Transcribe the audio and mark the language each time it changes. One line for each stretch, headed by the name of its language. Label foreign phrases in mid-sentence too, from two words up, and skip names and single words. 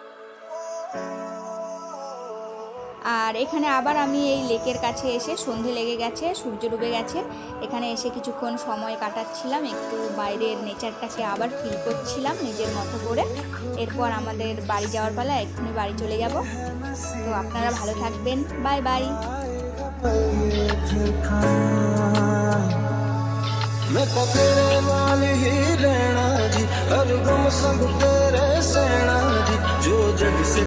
Bangla: আর এখানে আবার আমি এই লেকের কাছে এসে, সন্ধে লেগে গেছে, সূর্য ডুবে গেছে, এখানে এসে কিছুক্ষণ সময় কাটাচ্ছিলাম, একটু বাইরের নেচারটাকে আবার ফিল করছিলাম নিজের মতো করে। এরপর আমাদের বাড়ি যাওয়ার পালা, এক্ষুনি বাড়ি চলে যাব। তো আপনারা ভালো থাকবেন, বাই বাই।
Hindi: मैं तो तेरे नाल ही रहना जी, हर गम संग तेरे सहना जी, जो जग से